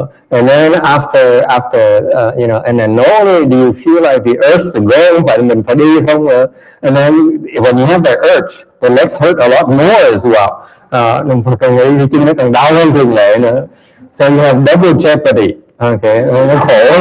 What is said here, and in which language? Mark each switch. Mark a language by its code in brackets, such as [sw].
[en] And then after and then not only do you feel like the urge to go, [vi] không phải mình phải đi không? [en] And then when you have that urge, the legs hurt a lot more as well. [vi] Mình càng nghĩ chân nó càng đau hơn thường lệ nữa. [en] So you have double jeopardy. Okay, [vi] nó khổ.